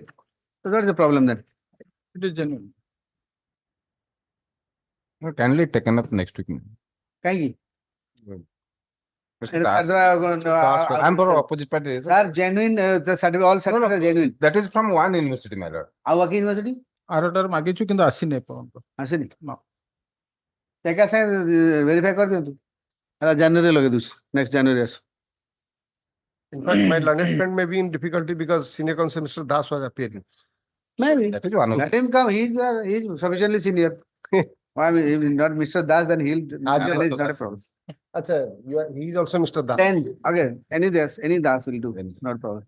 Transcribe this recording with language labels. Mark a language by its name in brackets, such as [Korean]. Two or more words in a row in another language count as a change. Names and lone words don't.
[English] So what is the problem then? It is genuine. Kindly taken up next week. [Odia] କାହିଁକି? [English] Mr. Das. I'm for opposite party. Sir, genuine, the certificate, all certificates are genuine. That is from one university, my lord. [Odia] ଆଉ ବାକି ୟୁନିଭର୍ସିଟି ଆରଟାର ମାଗିଛୁ କିନ୍ତୁ ଆସିନି ଏପର୍ଯ୍ୟନ୍ତ। ଆସିନି? ନା। ଏକା ସାଙ୍ଗେ ଭେରିଫାଇ କରିଦିଅନ୍ତୁ। ହେଲା ଜାନୁଆରୀ ଲଗେଇ ଦଉଛି, [English] next January [Odia] ଆସୁ। [English] In fact, my learned friend may be in difficulty because senior counsel Mr. Das was appearing. Maybe. That is one of Let him come. He's sufficiently senior. Why, if not Mr. Das, then he'll manage, not a problem. Acha, he is also Mr. Das. 10th, okay, any Das will do, not a problem.